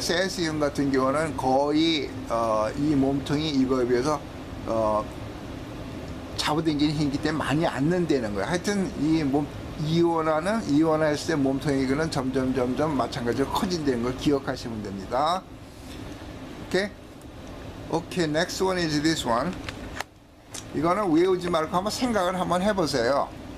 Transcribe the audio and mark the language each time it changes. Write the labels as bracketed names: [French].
[Korean] 세시움 같은 경우는 거의 이 몸통이 이거에 비해서 잡아당기는 힘이기 때문에 많이 안 는다는 거예요. 하여튼 이온화했을 때 몸통이 이거는 점점 마찬가지로 커진다는 걸 기억하시면 됩니다. [English] 오케이, next one is this one. [Korean] 이거는 외우지 말고 한번 생각을 한번 해보세요.